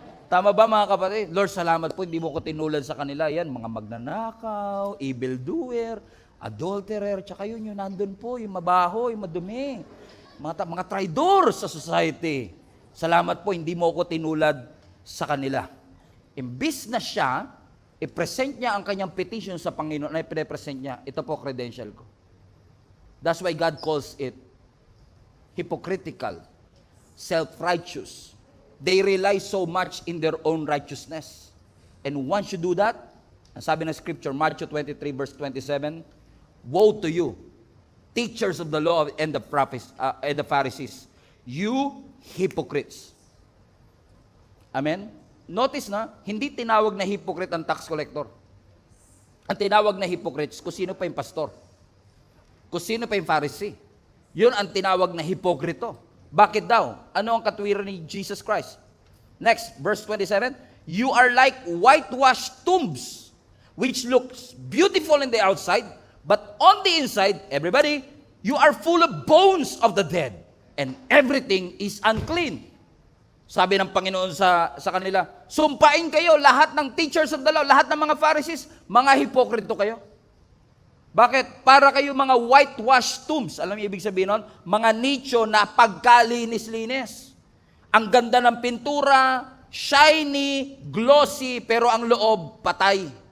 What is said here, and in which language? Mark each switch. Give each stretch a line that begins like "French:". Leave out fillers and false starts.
Filipino: Tama ba mga kapatid? Lord, salamat po, hindi mo ko tinulad sa kanila. Yan, mga magnanakaw, evildoer, adulterer, tsaka yun, nandun po, yung mabaho, yung madumi. Mga traidor sa society. Salamat po, hindi mo ko tinulad sa kanila. Imbis na siya, i-present niya ang kanyang petition sa Panginoon na i-present niya, ito po credential ko.
English: That's why God calls it hypocritical, self-righteous. They rely so much in their own righteousness. And once you do that,
Filipino: ang sabi ng scripture,
English: Matthew 23 verse 27, woe to you, teachers of the law and the prophets and the Pharisees, you hypocrites.
Filipino: Amen? Notice na, hindi tinawag na hypocrite ang tax collector. Ang tinawag na hypocrites, kung sino pa yung pastor. Kung sino pa yung Pharisee. Yun ang tinawag na hipokrito. Bakit daw? Ano ang katwiran ni Jesus Christ?
English: Next, verse 27, you are like whitewashed tombs, which looks beautiful in the outside, but on the inside, everybody, you are full of bones of the dead, and everything is unclean.
Filipino: Sabi ng Panginoon sa kanila, sumpain kayo, lahat ng teachers of the law, lahat ng mga Pharisees, mga hipokrito kayo. Bakit? Para kayo mga whitewashed tombs. Alam niyo ibig sabihin nun? Mga nicho na pagkalinis-linis. Ang ganda ng pintura, shiny, glossy, pero ang loob patay.